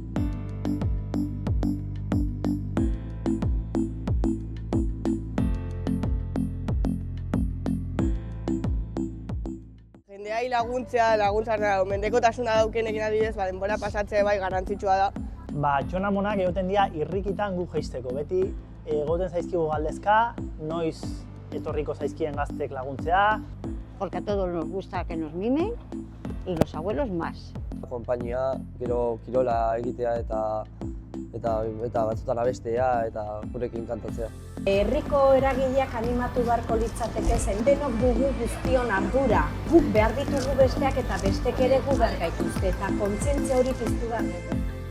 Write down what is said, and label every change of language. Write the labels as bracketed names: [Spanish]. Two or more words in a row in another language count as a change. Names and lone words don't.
[Basque] Jendeai laguntzea, mendekotasuna daukenekin adibidez, denbora pasatzea bai garrantzitsua da. Txon amonak egoten dira irrikitan gu jeisteko. Beti egoten zaizkigu galdezka, noiz etorriko zaizkien gaztek laguntzea. [Spanish] Porque a todos nos gusta que nos mimen y los abuelos más. [Basque] Konpainia, gero kirola egitea eta batzutan abestea eta gurekin kantatzea. Herriko eragileak animatu beharko litzateke zen denok dugu guztion ardura. Guk behar ditugu besteak eta bestek ere gu behar gaituzte eta kontzientzia hori piztu behar dugu.